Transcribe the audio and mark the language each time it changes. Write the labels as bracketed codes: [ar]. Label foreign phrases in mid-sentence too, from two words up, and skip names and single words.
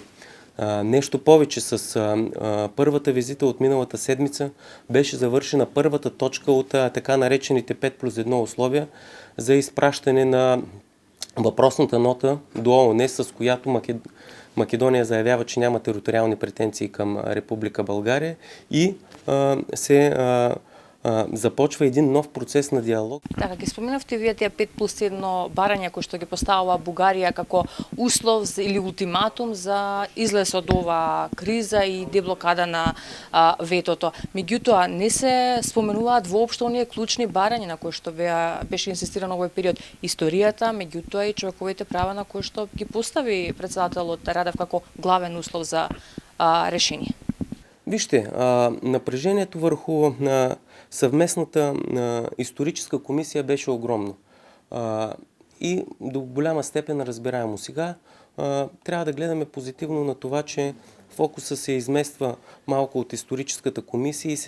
[bg] Нещо повече, с първата визита от миналата седмица беше завършена първата точка от така наречените 5+1 условия за изпращане на въпросната нота до ООН, с която Македония заявява, че няма териториални претенции към Република България и се започва един нов процес на диалог. [mk] Така, ги споменавте вие тие 5+1 барања кои што ги поставила Бугарија како услов или ултиматум за излез од ова криза и деблокада на ветото. Меѓутоа, не се споменуваат воопшто оние клучни барања на кои што беше инсистирано овој период. Историјата, меѓутоа и човековите права на кои што ги постави председателот Радев како главен услов за решение. [bg] Вижте, напрежението върху съвместната историческа комисия беше огромно и до голяма степен разбираемо. Сега трябва да гледаме позитивно на това, че фокуса се измества малко от историческата комисия и се